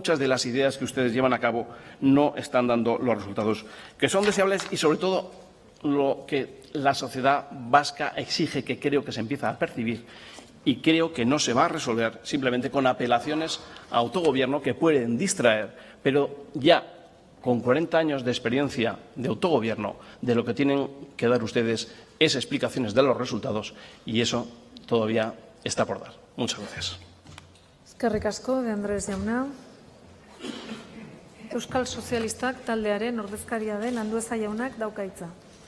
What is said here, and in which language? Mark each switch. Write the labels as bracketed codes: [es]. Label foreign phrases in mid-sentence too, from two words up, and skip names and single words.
[es] de las ideas que ustedes llevan a cabo no están dando los resultados que son deseables y, sobre todo, lo que la sociedad vasca exige, que creo que se empieza a percibir y creo que no se va a resolver simplemente con apelaciones a autogobierno que pueden distraer, pero ya con 40 años de experiencia de autogobierno, de lo que tienen que dar ustedes es explicaciones de los resultados y eso todavía está por dar. Muchas gracias. [eu] Eskerrik asko, de Andrés jauna. Euskal Sozialistak taldearen ordezkaria den Andueza jaunak dauka hitza.